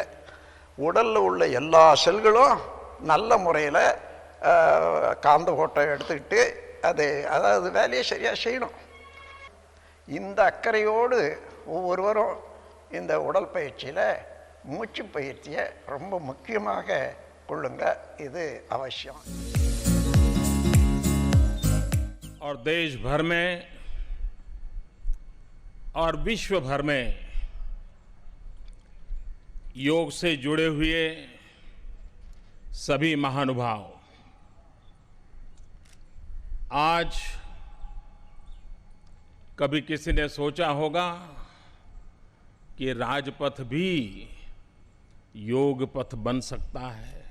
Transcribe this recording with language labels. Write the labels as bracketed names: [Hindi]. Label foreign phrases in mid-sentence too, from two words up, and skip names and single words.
[Tamil] உடலில் உள்ள எல்லா செல்களும் நல்ல முறையில் காந்த ஓட்டம் எடுத்துக்கிட்டு அதாவது வேலையை சரியாக செய்யணும். இந்த அக்கறையோடு ஒவ்வொருவரும் இந்த உடல் பயிற்சியில் மூச்சு பயிற்சியை ரொம்ப முக்கியமாக கொள்ளுங்க, இது அவசியம். [Hindi] और देश भर में और विश्व भर में योग से जुड़े हुए सभी महानुभाव आज कभी किसी ने सोचा होगा कि राजपथ भी योग पथ बन सकता है।